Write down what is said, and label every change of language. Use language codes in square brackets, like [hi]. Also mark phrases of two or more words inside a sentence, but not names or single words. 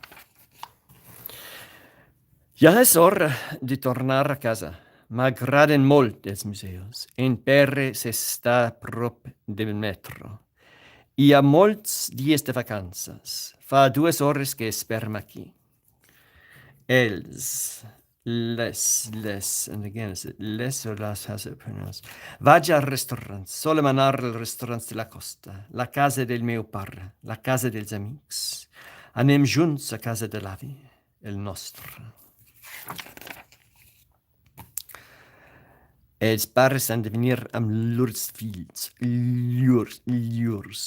[ca] Ja és hora de tornar a casa. M'agraden molt els museus. En Peres està a prop del metro. Hi ha molts dies de vacances. Fa 2 hores que esperem aquí. Els Les, [en] and again, is it les or las, how's it pronounced? [ca] Vagi al restaurant, sole manar al restaurant de la costa, la casa del meu pare, la casa dels amics. Anem junts a casa de l'avi, el nostre. Els pares han de venir amb llurs fills, llurs.